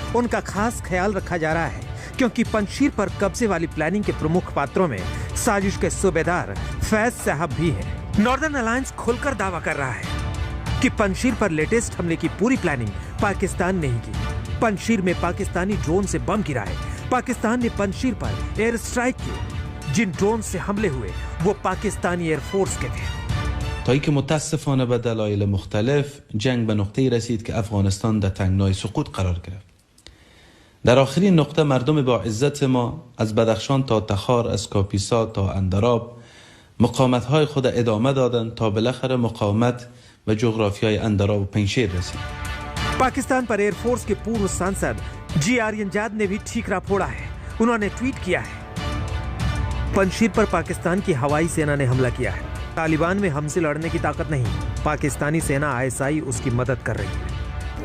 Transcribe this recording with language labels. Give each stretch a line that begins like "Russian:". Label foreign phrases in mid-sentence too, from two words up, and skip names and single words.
Hindi: उनका खास ख्याल रखा जा रहा है क्योंकि पंजशीर पर कब्जे वाली प्लानिंग के प्रमुख पात्रों में साजिश के सूबेदार फैज साहब भी हैं। नॉर्दर्न अलायंस खुलकर दावा कर रहा है कि पंजशीर पर लेटेस्ट हमले की पूरी प्लानिंग पाकिस्तान ने ही की। पंजशीर में पाकिस्तानी ड्रोन से बम गिराए। पाकिस्तान ने पंजशीर पर
English: air strike
Hindi: किए। जिन ड्रोन से हमले हुए वो पाकिस्तानी एयरफोर्स के थे।
Persian: تا اینکه متاسفانه به دلایل مختلف جنگ به نقطه‌ای رسید که افغانستان در تنگنای سقوط قرار گرفت. در آخرین نقطه مردم با عزت ما از بدخشان تا تخار، از کاپیسا تا اندراب مقاومت‌های خود ادامه دادند تا بالاخره مقاومت به جغرافیای اندراب و پنجشیر رسید.
Hindi: पाकिस्तान पर एयरफोर्स के पूर्व सांसद जी आर्यनजाद ने भी ठीकरा फोड़ा है। उन्होंने ट्वीट किया है, पंजशीर पर पाकिस्तान की हवाई सेना ने हमला किया है। तालिबान में हमसे लड़ने की ताकत नहीं। पाकिस्तानी सेना आईएसआई उसकी मदद कर रही है।